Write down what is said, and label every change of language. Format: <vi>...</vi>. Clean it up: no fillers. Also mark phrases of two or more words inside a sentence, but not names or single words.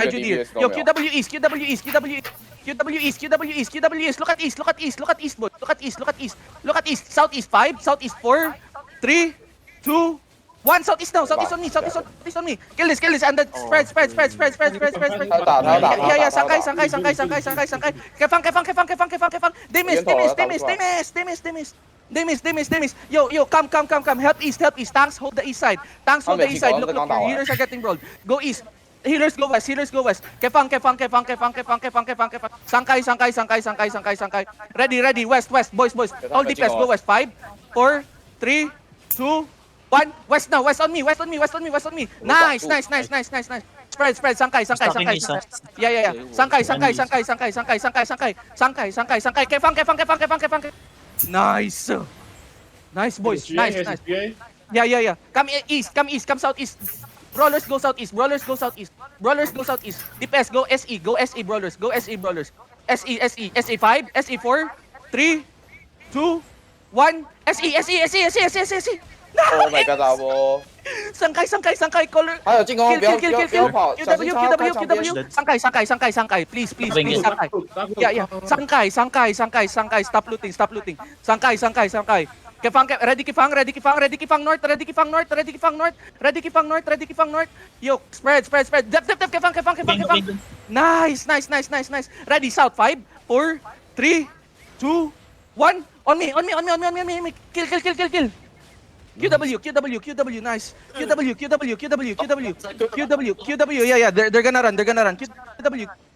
<en>Yo, QW East. Look at east. Southeast 5, Southeast 4, 3, 2, 1. Southeast now. Southeast on me. Kill this. And then spread. Yeah. Sangkay. Kefang. They miss. Yo, come. Help east. Tanks hold the east side. Look, your healers are getting rolled. Go east. Healers go west. Kefang. Sangkay. Ready. West. Boys. All DPS go west. 5, 4, 3, 2, 1. West now. West on me. Nice. Spread. Sangkay. Yeah. Sangkay. Kefang. Nice, boys. Nice. Yeah. Come east. Come southeast. Brawlers go southeast. DPS go SE. Brawlers. SE 5, SE 4, 3, 2, 1. SE. Oh my god, abo. Sangkay. Color.</en> <zh>还有进攻，不要</zh> <en>Kill.</en> <zh>跑，小心插开墙边。</zh> <en>Sangkay. Please. Sangkay. Yeah. Sangkay. Stop looting. Sangkay. Kefang. Ready Kefang north. Yo, spread. Dep. Kefang. Nice. Ready south. 5, 4, 3, 2, 1. On me. Kill. QW, nice. QW. Yeah. They're gonna run. QW.</en>